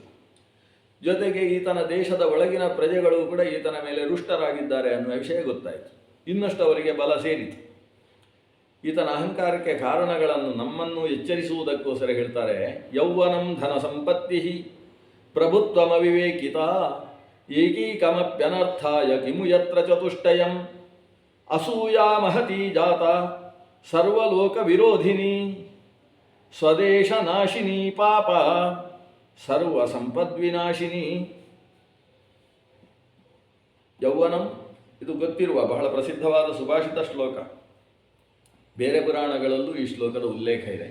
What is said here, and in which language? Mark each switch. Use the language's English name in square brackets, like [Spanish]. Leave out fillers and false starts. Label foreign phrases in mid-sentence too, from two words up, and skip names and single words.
[Kannada] ಜೊತೆಗೆ ಈತನ ದೇಶದ ಒಳಗಿನ ಪ್ರಜೆಗಳು ಕೂಡ ಈತನ ಮೇಲೆ ರುಷ್ಟರಾಗಿದ್ದಾರೆ ಅನ್ನುವ ವಿಷಯ ಗೊತ್ತಾಯಿತು. ಇನ್ನಷ್ಟು ಅವರಿಗೆ ಬಲ ಸೇರಿತು. ಈತನ ಅಹಂಕಾರಕ್ಕೆ ಕಾರಣಗಳನ್ನು ನಮ್ಮನ್ನು ಎಚ್ಚರಿಸುವುದಕ್ಕೋಸ್ಕರ ಹೇಳ್ತಾರೆ. [Sanskrit] ಯೌವನಂ ಧನ ಸಂಪತ್ತಿ ಪ್ರಭುತ್ವಮವಿವೇಕಿತ ಏಕೀಕಮಪ್ಯನರ್ಥಾಯ ಕಿಮು ಯತ್ರ ಚತುಷ್ಟಯಂ ಅಸೂಯಾ ಮಹತಿ ಜಾತ ಸರ್ವಲೋಕ ವಿರೋಧಿನಿ ಸ್ವದೇಶ ನಾಶಿನಿ ಪಾಪ ಸರ್ವ ಸಂಪದ್ವಿನಾಶಿನಿ. [Kannada] ಯೌವನಂ ಇದು ಗೊತ್ತಿರುವ ಬಹಳ ಪ್ರಸಿದ್ಧವಾದ ಸುಭಾಷಿತ ಶ್ಲೋಕ. ಬೇರೆ ಪುರಾಣಗಳಲ್ಲೂ ಈ ಶ್ಲೋಕದ ಉಲ್ಲೇಖ ಇದೆ.